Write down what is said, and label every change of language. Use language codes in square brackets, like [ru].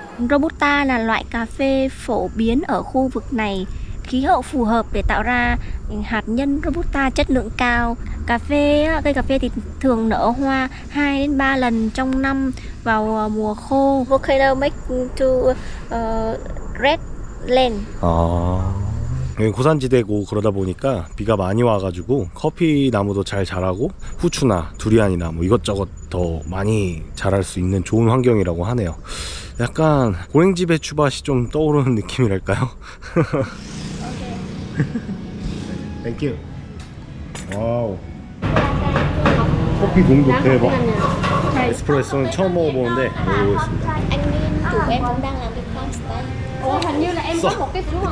[vi] Robusta là loại cà phê phổ biến ở khu vực này. Khí hậu phù hợp để tạo ra hạt nhân Robusta chất lượng cao. Cây cà phê thì thường nở hoa 2 đến 3 lần trong năm vào mùa khô. [en] Volcano make to red land. [ko] 여기 고산지대고 그러다 보니까 비가 많이 와가지고 커피 나무도 잘 자라고 후추나 두리안이나 뭐 이것저것 더 많이 자랄 수 있는 좋은 환경이라고 하네요. 약간 고랭지 배추밭이 좀 떠오르는 느낌이랄까요? [en] Thank you. [ko] 와우. 커피 농도 대박. 에스프레소는 처음 먹어보는데 먹어보겠습니다. [vi] Anh Min, tụi em cũng đang làm cái farmstay. Ủa, hình như là em có một cái phiếu ở